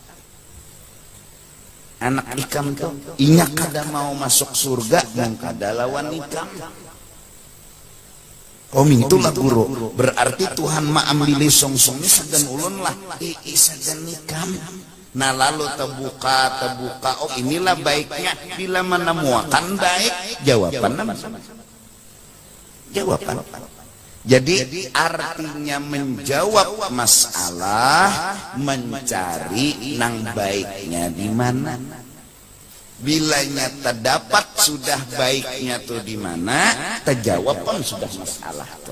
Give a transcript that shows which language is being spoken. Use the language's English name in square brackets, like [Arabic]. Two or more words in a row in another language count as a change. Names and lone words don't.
[Banjar] Anak ikam tuh inya kada mau masuk surga, yang kada lawan ikam. Oh mintulah guru, berarti Tuhan mengambil songsongnya segan ulun lah, segan ikam. [Indonesian] Nah lalu terbuka, oh inilah baiknya, bila menemukan baik, jawaban. Jadi artinya menjawab masalah, mencari nang baiknya di mana. [Banjar] Bilanya terdapat sudah baiknya tuh di mana, terjawab pun sudah masalah tuh.